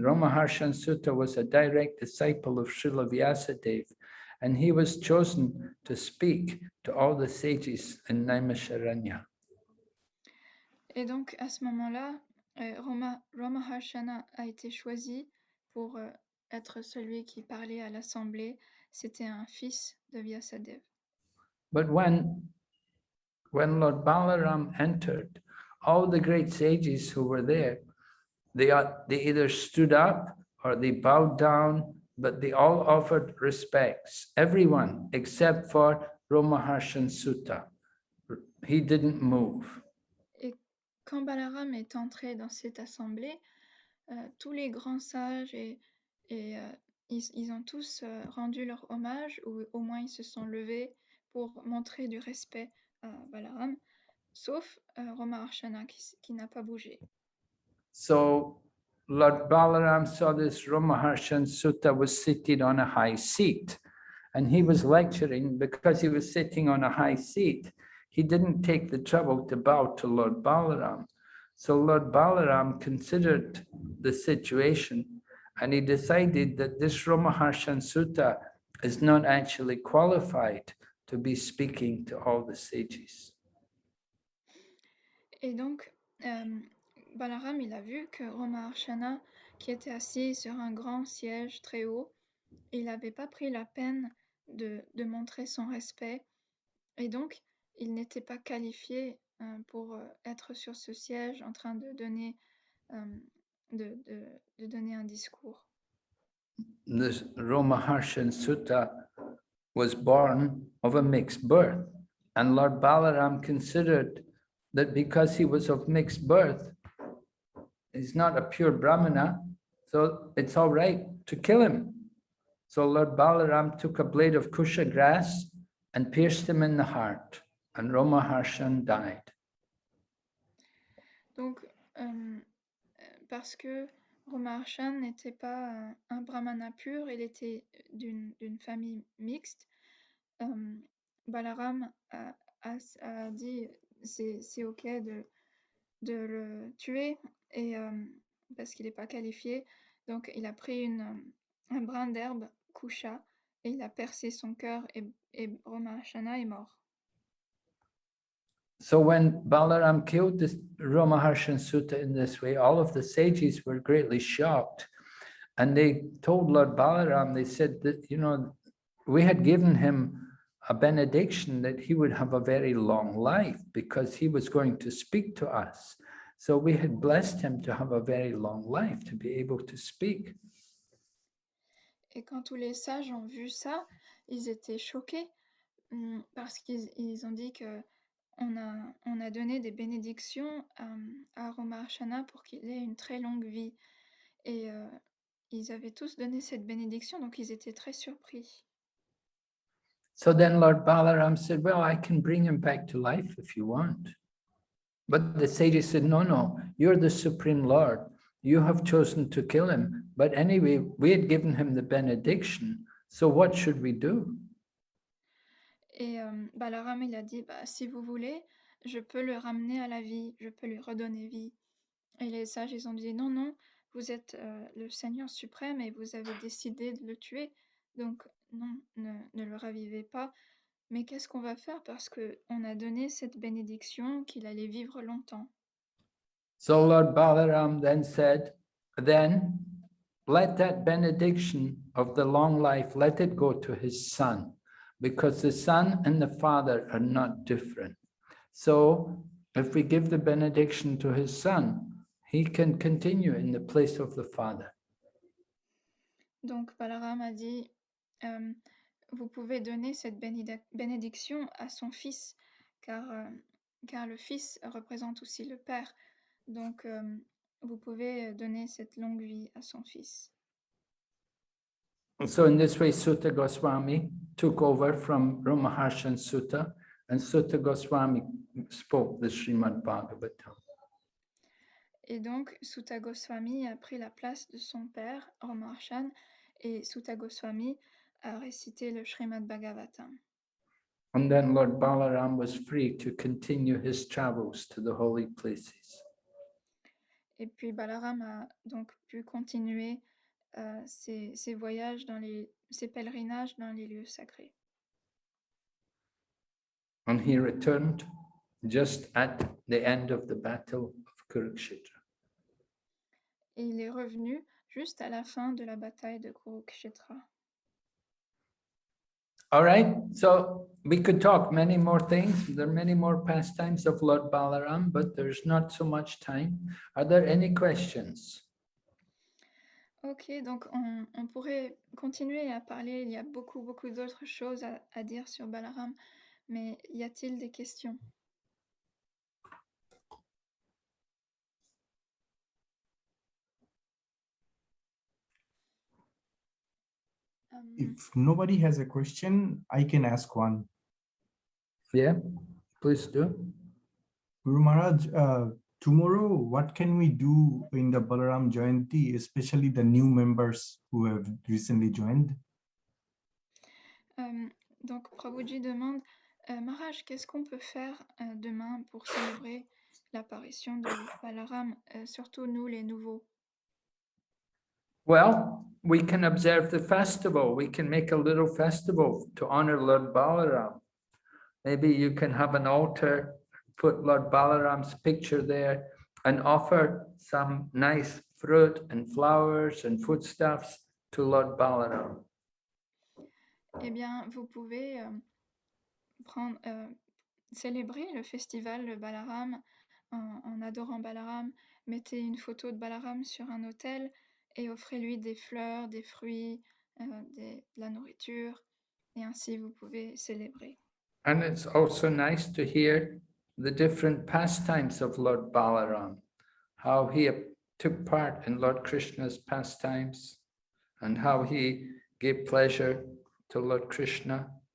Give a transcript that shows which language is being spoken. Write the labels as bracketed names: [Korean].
[English] Ramaharshan Sutta was a direct disciple of Srila Vyasadeva, and he was chosen to speak to all the sages in Naimisharanya. [French] Et donc, à ce moment-là, Ramaharshana a été choisi pour être celui qui parlait à l'assemblée. C'était un fils de Vyasadeva. [English] But when Lord Balaram entered, all the great sages who were there, they either stood up or they bowed down, but they all offered respects. Everyone except for Ramaharshan Sutta. He didn't move. [French] Et quand Balaram est entré dans cette assemblée, tous les grands sages ils ont tous rendu leur hommage, ou au moins ils se sont levés pour montrer du respect à Balaram, sauf Ramaharshana qui n'a pas bougé. [English] So Lord Balaram saw this Ramaharshan Sutta was seated on a high seat, and he was lecturing because he was sitting on a high seat. He didn't take the trouble to bow to Lord Balaram. So Lord Balaram considered the situation and he decided that this Ramaharshan Sutta is not actually qualified to be speaking to all the sages. [French] Et donc, Balaram, il a vu que Ramaharshana, qui était assis sur un grand siège très haut, il n'avait pas pris la peine de montrer son respect, et donc il n'était pas qualifié pour être sur ce siège en train de donner un discours. [English] This Ramaharshan Sutta was born of a mixed birth, and Lord Balaram considered that because he was of mixed birth, he's not a pure Brahmana, so it's all right to kill him. So Lord Balaram took a blade of kusha grass and pierced him in the heart, and Ramaharshan died. [French] Donc, parce que Ramaharshan n'était pas un brahmana pur, il était d'une famille mixte, Balaram a dit c'est ok de le tuer, et parce qu'il n'est pas qualifié, donc il a pris un brin d'herbe, kusha, et il a percé son cœur, et Ramaharshana est mort. [English] So when Balaram killed this Ramaharshan Sutta in this way, all of the sages were greatly shocked. And they told Lord Balaram, they said that, you know, we had given him a benediction that he would have a very long life because he was going to speak to us. So we had blessed him to have a very long life, to be able to speak. [French] Et quand tous les sages ont vu ça, ils étaient choqués parce qu'ils ont dit que on a donné des bénédictions à Ramaharshana pour qu'il ait une très longue vie. Et ils avaient tous donné cette bénédiction, donc ils étaient très surpris. [English] So then Lord Balaram said, well, I can bring him back to life if you want. But the sages said, no, you're the Supreme Lord. You have chosen to kill him. But anyway, we had given him the benediction. So what should we do? [French] Et Balaram, il a dit, bah, si vous voulez, je peux le ramener à la vie, je peux lui redonner vie. Et les sages, ils ont dit, non, vous êtes le Seigneur suprême et vous avez décidé de le tuer. Donc non, ne le ravivez pas. Mais qu'est-ce qu'on va faire parce qu'on a donné cette bénédiction qu'il allait vivre longtemps. [English] So Lord Balaram then said, then let that benediction of the long life, let it go to his son, because the son and the father are not different. So if we give the benediction to his son, he can continue in the place of the father. [French] Donc Balaram a dit, vous pouvez donner cette bénédiction à son fils, car le fils représente aussi le père. Donc vous pouvez donner cette longue vie à son fils. [English] So in this way, Sutta Goswami took over from Ramaharshan Sutta, and Sutta Goswami spoke the Srimad Bhagavatam. [French] Et donc Sutta Goswami a pris la place de son père, Ramaharshan, et Sutta Goswami a récité le Srimad Bhagavatam. [English] And then Lord Balaram was free to continue his travels to the holy places. [French] Et puis Balaram a donc pu continuer ses voyages ses pèlerinages dans les lieux sacrés. [English] And he returned just at the end of the battle of Kurukshetra. [French] Et il est revenu juste à la fin de la bataille de Kurukshetra. [English] All right, so we could talk many more things. There are many more pastimes of Lord Balaram, but there's not so much time. Are there any questions? [French] Ok, donc on pourrait continuer à parler. Il y a beaucoup d'autres choses à dire sur Balaram, mais y a-t-il des questions? [English] If nobody has a question, I can ask one. Yeah, please do. Guru Maharaj, tomorrow, what can we do in the Balaram Jayanti, especially the new members who have recently joined? [French] Donc Prabhuji demande, Maharaj, qu'est-ce qu'on peut faire demain pour célébrer l'apparition de Balaram, surtout nous les nouveaux? [English] Well, we can observe the festival. We can make a little festival to honor Lord Balaram. Maybe you can have an altar, put Lord Balaram's picture there, and offer some nice fruit and flowers and foodstuffs to Lord Balaram. [French] Eh bien, vous pouvez célébrer le festival de Balaram en adorant Balaram. Mettez une photo de Balaram sur un autel et offrez-lui des fleurs, des fruits, de la nourriture. Et ainsi, vous pouvez célébrer. [English] And it's also nice to hear the different pastimes of Lord Balaram, how he took part in Lord Krishna's pastimes and how he gave pleasure to Lord Krishna.